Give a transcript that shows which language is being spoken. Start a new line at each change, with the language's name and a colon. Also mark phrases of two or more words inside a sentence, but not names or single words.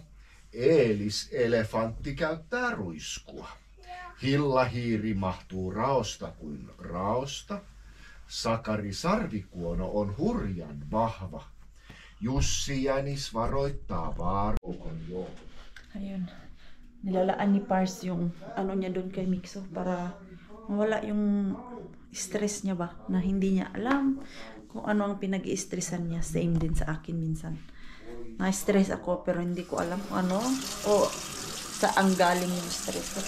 Finnish: Eelis Elefantti käyttää ruiskua. Hillahiiri mahtuu raosta kuin raosta. Sakari Sarvikuono on hurjan vahva. Jussi Jänis varoittaa vaaroukon
Filipino: Ayun. Nilalaan ni Pars yung ano niya doon kay Mixo para Mawala yung stress niya ba, na hindi niya alam kung ano ang pinag-i-stressan niya. Same din sa akin minsan. Na-stress ako pero hindi ko alam kung ano o saan galing yung stress ko.